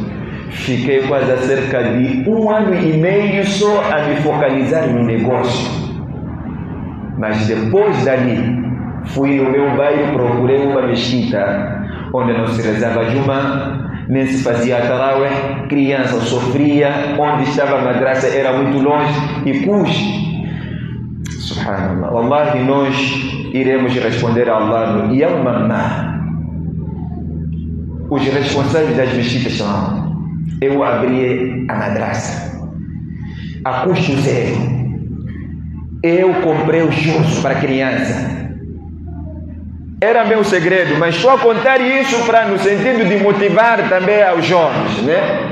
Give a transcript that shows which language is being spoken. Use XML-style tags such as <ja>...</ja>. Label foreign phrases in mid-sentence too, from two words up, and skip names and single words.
<pt>Fiquei quase cerca de 1 ano e meio só a me focalizar no negócio. Mas depois dali, fui no meu bairro, procurei uma mesquita, onde não se rezava Juma, nem se fazia tarawih, criança sofria, onde estava a madraça era muito longe e custo.</pt> <ar>سبحان الله، والله,</ar> <pt>nós iremos responder a Allah no</pt> <ar>يوم الما.</ar> <pt>Os responsáveis das mesquitas são: eu abri a madraça a custo zero, eu comprei os juros para a criança. Era meu segredo, mas estou a contar isso para no sentido de motivar também aos jovens, né?</pt>